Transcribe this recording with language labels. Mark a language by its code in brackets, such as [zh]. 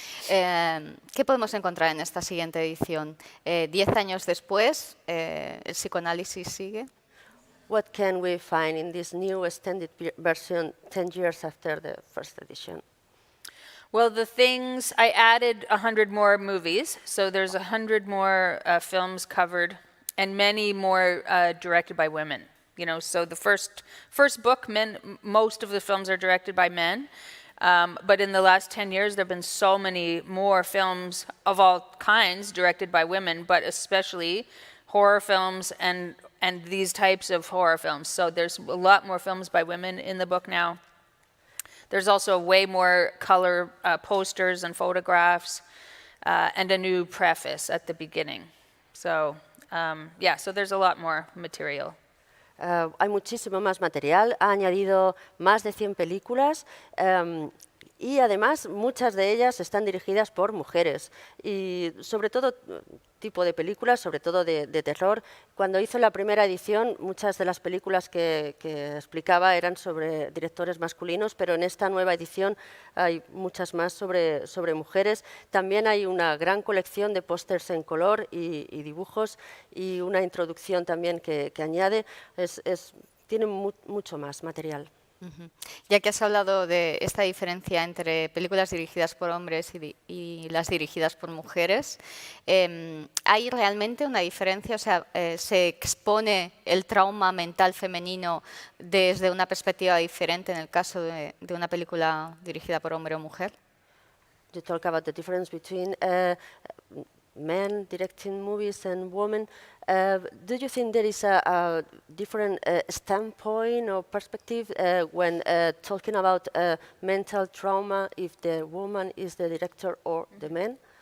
[es] ¿Qué podemos encontrar en esta siguiente edición? 10 años después, ¿el psicoanálisis sigue? [en] What can we find in this new extended version 10 years after the first edition? Well, I added 100 more movies, so there's 100 more films covered, and many more directed by women. So the first book, most of the films are directed by men, but in the last 10 years, there have been so many more films of all kinds directed by women, but especially horror films and these types of horror films. So there's a lot more films by women in the book now. There's also way more color posters and photographs and a new preface at the beginning. So, so there's a lot more material. [es] Hay muchísimo más material, ha añadido más de 100 películas y además muchas de ellas están dirigidas por mujeres y sobre todo tipo de películas, sobre todo de terror. Cuando hizo la primera edición, muchas de las películas que explicaba eran sobre directores masculinos, pero en esta nueva edición hay muchas más sobre mujeres. También hay una gran colección de pósters en color y dibujos y una introducción también que añade. Tiene mucho más material. Ya que has hablado de esta diferencia entre películas dirigidas por hombres y las dirigidas por mujeres, ¿hay realmente una diferencia? O sea, ¿se expone el trauma mental femenino desde una perspectiva diferente en el caso de una película dirigida por hombre o mujer? [en] You talk about the difference between men directing movies and women. Do you think there is a different standpoint or perspective when talking about mental trauma, if the woman is the director or the man?